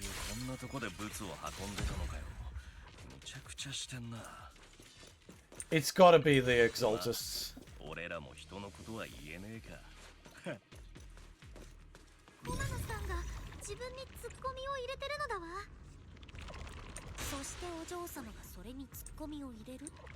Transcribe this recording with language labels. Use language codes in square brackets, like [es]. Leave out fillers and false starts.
[ja] こんなとこでブツを運んでたのかよ。むちゃくちゃしてんな。 [en] It's gotta be the Exaltists. [ja] 俺らも人のことは言えねえか。モナノさんが自分にツッコミを入れてるのだわ。そしてお嬢様がそれにツッコミを入れると。